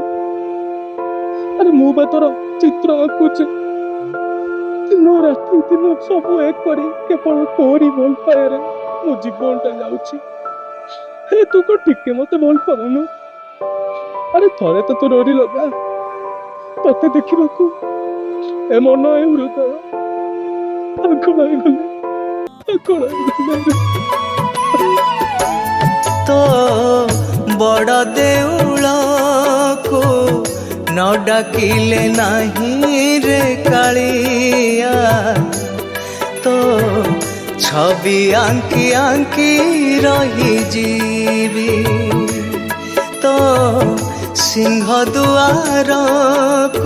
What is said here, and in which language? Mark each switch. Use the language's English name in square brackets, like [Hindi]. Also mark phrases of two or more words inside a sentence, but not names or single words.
[Odia] ଆରେ ମୁଁ ବା ତୋର ଚିତ୍ର ଆଙ୍କୁଛି, ଦିନ ରାତି ଦିନ ସବୁ ଏକ କରି କେବଳ ତୋରି ଭଲ ପାଇବାରେ ମୋ ଜୀବନଟା ଯାଉଛି। ହେ ତୁ କଣ ଟିକେ ମତେ ଭଲ ପାଉନୁ? ଆରେ ଥରେ ତ ତୁ ଡୋରି ଲଗା, ତତେ ଦେଖିବାକୁ ଏ ମନ ଏ ହୃଦୟ ପାଗଳ ହେଇଗଲେ, ପାଗଳ ହେଇଗଲେ। ତୋ ବଡ଼ ଦେଉଳକୁ ନ ଡାକିଲେ ନାହିଁ ରେ କାଳିଆ, ତୋ ଛବି ଆଙ୍କି ଆଙ୍କି ରହି ଜୀବି, ତୋ ସିଂହ ଦୁଆରକୁ